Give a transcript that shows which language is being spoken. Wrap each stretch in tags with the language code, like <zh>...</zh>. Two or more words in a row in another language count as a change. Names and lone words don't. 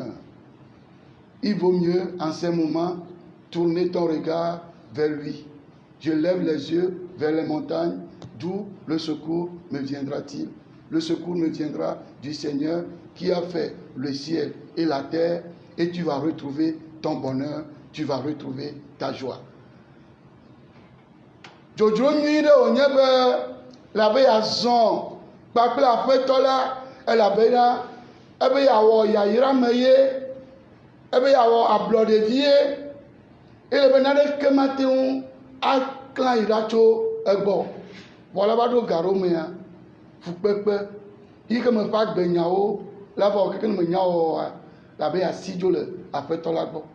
<fr>Il vaut mieux en ces moments tourner ton regard vers lui. Je lève les yeux vers les montagnes, d'où le secours me viendra-t-il? Le secours me viendra du Seigneur qui a fait le ciel et la terre, et tu vas retrouver ton bonheur, tu vas retrouver ta joie.</fr> <ee>Jojo nyuire onyebe la be yazon kpakple aƒetɔ la elabe na ebe yawɔ yayra me ye ebe yawɔ ablɔɖevi ye ele be naneke mate ŋu aklã yi ɖa tso egbɔ vɔ la va ɖo gaɖo mea fukpekpe yi ke me ƒe agbenyawo la va wɔ keke ne me nya wɔwɔa la be asi dzo le aƒetɔ la gbɔ.</ee>